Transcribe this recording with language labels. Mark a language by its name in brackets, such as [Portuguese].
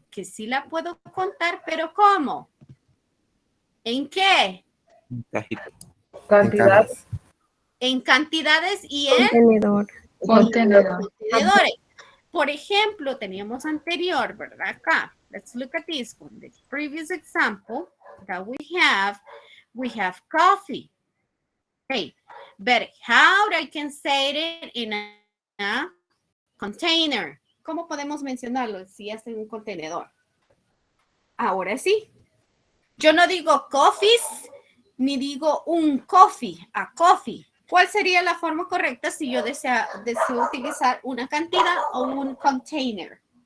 [Spanish] Que sí la puedo contar, pero ¿cómo? ¿En qué? Cajita. Cantidad. En cantidades y en Contenedor. Contenedor. contenedores. Por ejemplo, teníamos anterior, ¿verdad? Acá. [English] Let's look at this one. The previous example that we have coffee. Okay, but how I can say it in a container? [Spanish] ¿Cómo podemos mencionarlo si es en un contenedor? Ahora sí. Yo no digo coffees, ni digo un coffee, [English] a coffee. [Spanish] ¿Cuál sería la forma correcta si yo deseo utilizar una cantidad o un container?